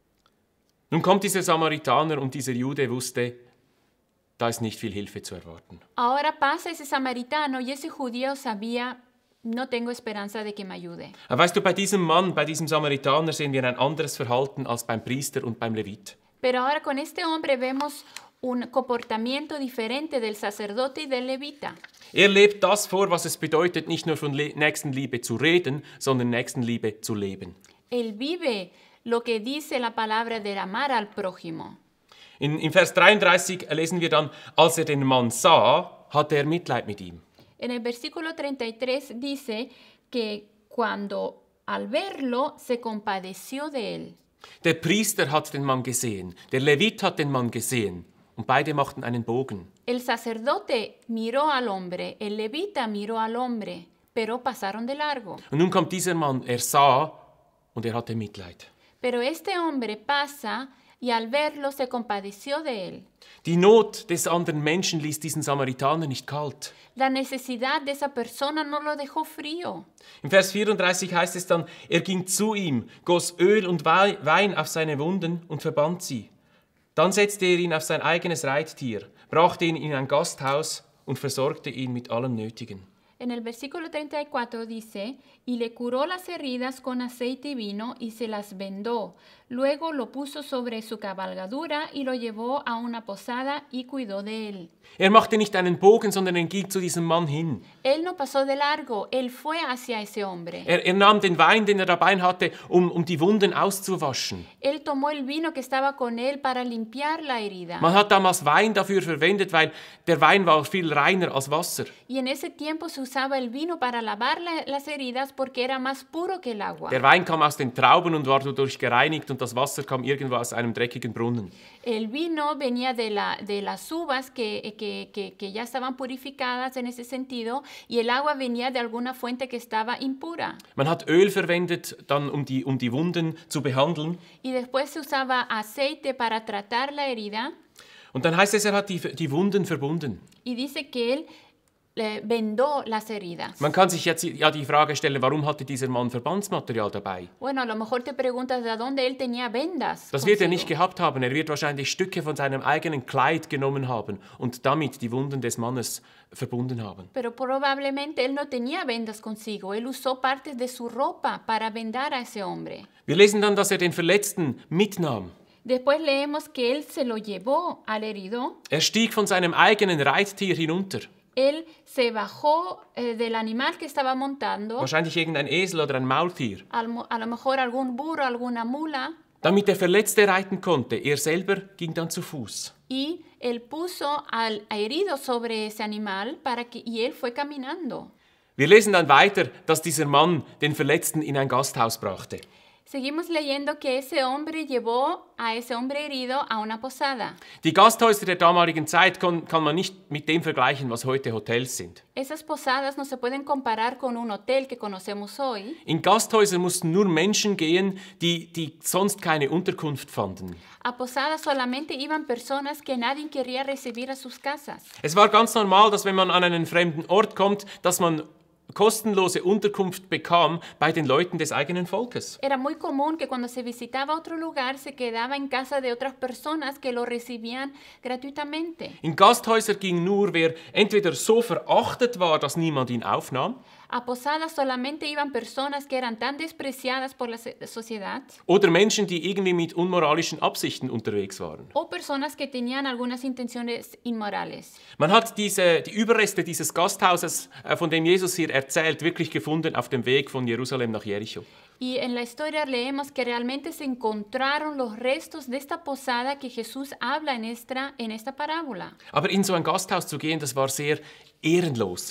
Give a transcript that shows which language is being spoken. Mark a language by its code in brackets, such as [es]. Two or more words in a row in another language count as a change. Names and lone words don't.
[de] Nun kommt dieser Samaritaner und dieser Jude wusste, da ist nicht viel Hilfe zu erwarten. [es] Ahora pasa ese samaritano y ese judío sabía, no tengo esperanza de que me ayude. [de] Aber weißt du, bei diesem Mann, bei diesem Samaritaner sehen wir ein anderes Verhalten als beim Priester und beim Levit. [es] Pero ahora con este hombre vemos un comportamiento diferente del sacerdote y del levita. [de] Er lebt das vor, was es bedeutet, nicht nur von Nächstenliebe zu reden, sondern Nächstenliebe zu leben. [es] Él vive lo que dice la palabra de amar al prójimo. [de] In Vers 33 lesen wir dann, als er den Mann sah, hatte er Mitleid mit ihm. [es] En el versículo 33 dice que cuando al verlo se compadeció de él. [de] Der Priester hat den Mann gesehen, der Levit hat den Mann gesehen und beide machten einen Bogen. [es] El sacerdote miró al hombre, el levita miró al hombre, pero pasaron de largo. [de] Und nun kommt dieser Mann, er sah und er hatte Mitleid. [es] Pero este hombre pasa, y al verlo se compadeció de él. [de] Die Not des anderen Menschen ließ diesen Samaritaner nicht kalt. [es] La necesidad de esa persona no lo dejó frío. [de] Im Vers 34 heißt es dann, er ging zu ihm, goss Öl und Wein auf seine Wunden und verband sie. Dann setzte er ihn auf sein eigenes Reittier, brachte ihn in ein Gasthaus und versorgte ihn mit allem Nötigen. [es] En el versículo 34 dice, y le curó las heridas con aceite y vino y se las vendó. Luego lo puso sobre su cabalgadura y lo llevó a una posada y cuidó de él. [de] Er machte nicht einen Bogen, sondern er ging zu diesem Mann hin. [es] Él no pasó de largo, él fue hacia ese hombre. [de] Er nahm den Wein, den er dabei hatte, um die Wunden auszuwaschen. [es] Él tomó el vino que estaba con él para limpiar la herida. [de] Man hat damals Wein dafür verwendet, weil der Wein war viel reiner als Wasser. [es] Y en ese tiempo se usaba el vino para lavar las heridas porque era más puro que el agua. [de] Der Wein kam aus den Trauben und war dadurch gereinigt und das Wasser kam irgendwo aus einem dreckigen Brunnen. [es] El vino venía de las uvas que ya estaban purificadas en ese sentido y el agua venía de alguna fuente que estaba impura. [de] Man hat Öl verwendet, dann um die Wunden zu behandeln. [es] Y después se usaba aceite para tratar la herida. [de] Und dann heißt es, er hat die Wunden verbunden. [es] Y dice que él vendó las heridas. [de] Man kann sich jetzt ja die Frage stellen, warum hatte dieser Mann Verbandsmaterial dabei? [es] Bueno, a lo mejor te preguntas de dónde él tenía vendas. [de] Das wird er [es] consigo. [de] nicht gehabt haben. Er wird wahrscheinlich Stücke von seinem eigenen Kleid genommen haben und damit die Wunden des Mannes verbunden haben. [es] Pero probablemente él no tenía vendas consigo. Él usó partes de su ropa para vendar a ese hombre. [de] Wir lesen dann, dass er den Verletzten mitnahm. [es] Después leemos que él se lo llevó al herido. [de] Er stieg von seinem eigenen Reittier hinunter. [es] Él se bajó del animal que estaba montando, [de] Wahrscheinlich irgendein Esel oder ein Maultier. [es] a lo mejor algún burro, alguna mula, [de] Damit der Verletzte reiten konnte. Er selber ging dann zu Fuß. [es] y él puso al herido sobre ese animal y él fue caminando. [de] Wir lesen dann weiter, dass dieser Mann den Verletzten in ein Gasthaus brachte. [es] Seguimos leyendo que ese hombre llevó a ese hombre herido a una posada. [de] Die Gasthäuser der damaligen Zeit kann man nicht mit dem vergleichen, was heute Hotels sind. [es] Esas posadas no se pueden comparar con un hotel que conocemos hoy. [de] In Gasthäuser mussten nur Menschen gehen, die sonst keine Unterkunft fanden. [es] A posadas solamente iban personas que nadie quería recibir a sus casas. [de] Es war ganz normal, dass wenn man an einen fremden Ort kommt, dass man kostenlose Unterkunft bekam bei den Leuten des eigenen Volkes. [es] Era muy común que cuando se visitaba otro lugar se quedaba en casa de otras personas que lo recibían gratuitamente. [de] In Gasthäuser ging nur, wer entweder so verachtet war, dass niemand ihn aufnahm, [es] A posadas solamente iban personas que eran tan despreciadas por la sociedad [de] oder Menschen, die irgendwie mit unmoralischen Absichten unterwegs waren. [es] o personas que tenían algunas intenciones inmorales. [de] Man hat die Überreste dieses Gasthauses, von dem Jesus hier erzählt, wirklich gefunden auf dem Weg von Jerusalem nach Jericho. [es] Y en la historia leemos que realmente se encontraron los restos de esta posada que Jesús habla en esta parábola. [de] Aber in so ein Gasthaus zu gehen, das war sehr ehrenlos.